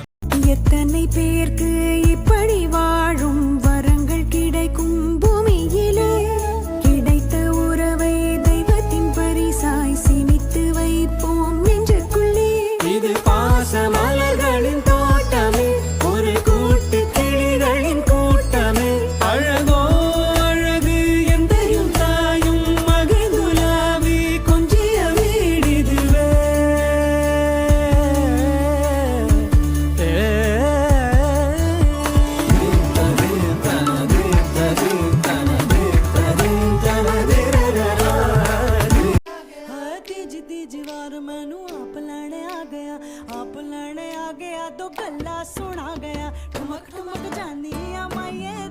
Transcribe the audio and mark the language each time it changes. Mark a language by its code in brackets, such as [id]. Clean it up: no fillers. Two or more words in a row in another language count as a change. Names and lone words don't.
[ta] எத்தனை பேருக்கு இப்படி வாழும் வரங்கள் கிடைக்கும் பூமியிலே கிடைத்த உறவை தெய்வத்தின் பரிசாய் சிமித்து வைப்போம் நெஞ்சுக்குள்ளே இது பாச மலர்களின் தோட்டமே ஒரு கூட்டு கிளிகளின் கூட்டமே அழகோ அழகு எந்தையும் தாயும் மகிழ்ந்துலாவி கொஞ்சிய வீடிதுவே [pa] ਤੀਜ ਤੀਜ ਵਾਰ ਮੈਨੂੰ ਆਪ ਲੈਣੇ ਆ ਗਿਆ ਦੋ ਗੱਲਾਂ ਸੁਣਾ ਗਿਆ ਠੁਮਕ ਠੁਮਕ ਜਾਨੀ ਆ ਮਾਈਏ